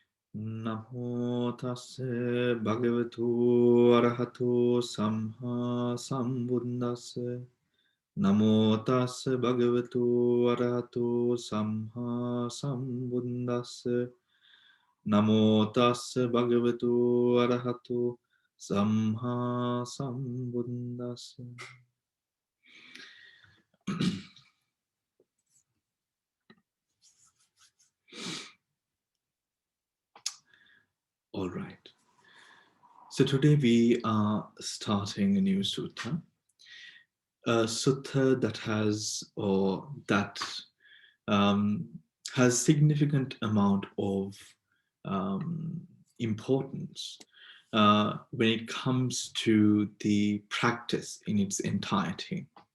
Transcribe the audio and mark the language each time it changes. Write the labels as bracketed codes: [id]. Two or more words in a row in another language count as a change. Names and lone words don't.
[pi] Namo tassa bhagavato arahato samma sambuddhassa. Namo tassa bhagavato arahato samma sambuddhassa. Namo tassa bhagavato arahato samma sambuddhassa. [en] All right. So today we are starting a new sutta, a sutta that um, has significant amount of importance when it comes to the practice in its entirety.